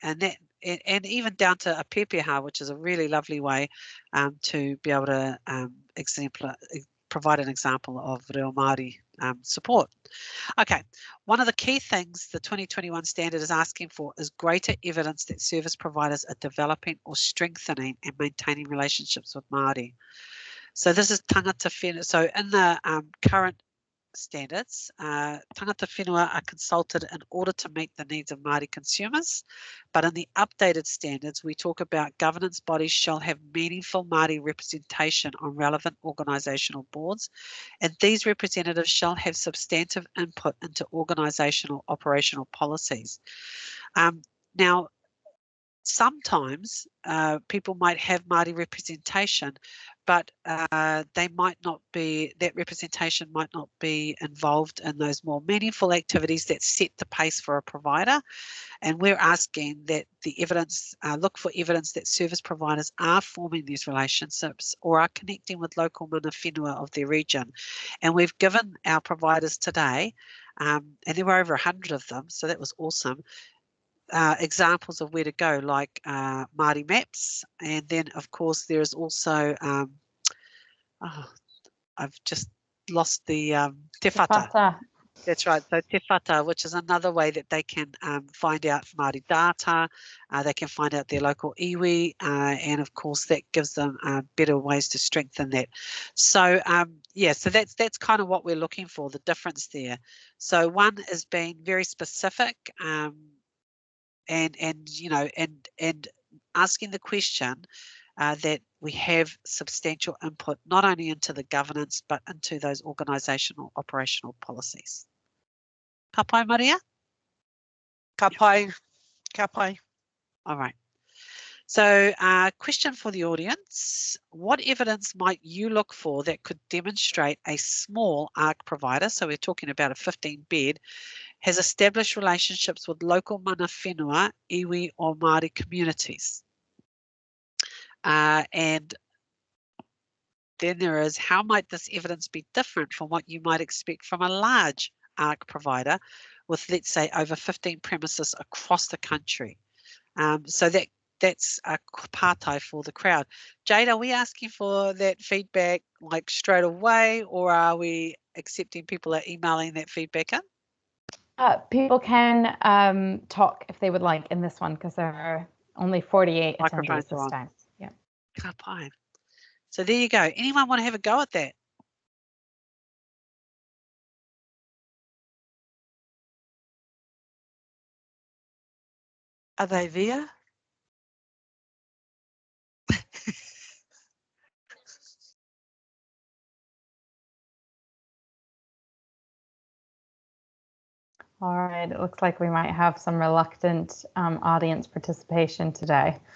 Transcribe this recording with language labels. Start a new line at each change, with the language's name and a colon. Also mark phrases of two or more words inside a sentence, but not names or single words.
English: And that and even down to a pepeha, which is a really lovely way to be able to provide an example of
Māori: reo Māori
English: support. Okay, one of the key things the 2021 standard is asking for is greater evidence that service providers are developing or strengthening and maintaining relationships with Māori. So this is
Māori: tangata whenua.
English: So in the current standards,
Māori: tangata whenua
English: are consulted in order to meet the needs of Māori consumers, but in the updated standards we talk about governance bodies shall have meaningful Māori representation on relevant organisational boards, and these representatives shall have substantive input into organisational operational policies. Now, sometimes people might have Māori representation, but they might not be, that representation might not be involved in those more meaningful activities that set the pace for a provider. And we're asking that the evidence, look for evidence that service providers are forming these relationships or are connecting with local
Māori: mana whenua
English: of their region. And we've given our providers today, and there were over 100 of them, so that was awesome, examples of where to go, like Māori maps, and then of course there is also I've just lost the
Māori: te whata.
English: That's right, so
Māori: te whata,
English: which is another way that they can find out Māori data, they can find out their local iwi, and of course that gives them better ways to strengthen that. So yeah, so that's kind of what we're looking for, the difference there. So one is being very specific, and you know, and asking the question that we have substantial input not only into the governance but into those organisational operational policies.
Māori: Ka pai, Maria? Ka pai, ka pai.
English: All right. So question for the audience: what evidence might you look for that could demonstrate a small ARC provider, so we're talking about a 15-bed, has established relationships with local
Māori: mana whenua,
English: iwi or Māori communities? And then there is, how might this evidence be different from what you might expect from a large ARC provider with, let's say, over 15 premises across the country? So that's a pātai for the crowd. Jade, are we asking for that feedback like straight away, or are we accepting people are emailing that feedback in? People can talk if they would like in this one, because there are only 48 attendees this time. Yeah.
Māori: Ka pai.
English: So there you go. Anyone want to have a go at that? Are they there? All right, it looks like we might have some reluctant audience participation today.